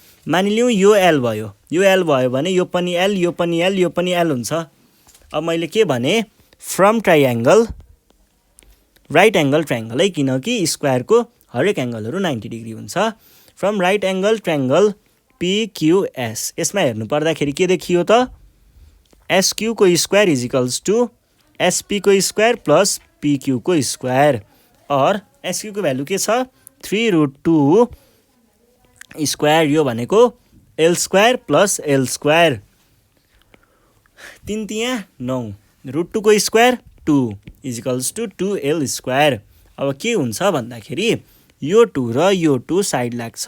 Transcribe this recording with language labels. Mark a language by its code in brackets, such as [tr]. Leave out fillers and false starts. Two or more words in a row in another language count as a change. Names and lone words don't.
[ne] मानिलिउँ यो एल भयो, यो एल भयो भने यो पनि एल, यो पनि एल, यो पनि एल हुन्छ। अब मैले के भने? [en] from triangle right angle triangle [ne] है, किनकि स्क्वायरको हरेक एङ्गलहरू 90 डिग्री हुन्छ। [en] from right angle triangle PQS। [ne] यसमा हेर्नु पर्दाखेरि के देखियो त? SQ को स्क्वायर [en] is equals to [ne] SP को स्क्वायर प्लस PQ को स्क्वायर। और SQ को भ्यालु के छ? 3√2 स्क्वायर। यो भनेको [en] L square plus L square. [ne] 3 तिया 9, √2 को स्क्वायर 2 [en] is equals to 2L square. [ne] अब के हुन्छ भन्दाखेरि यो 2 र यो 2 साइड लाग्छ।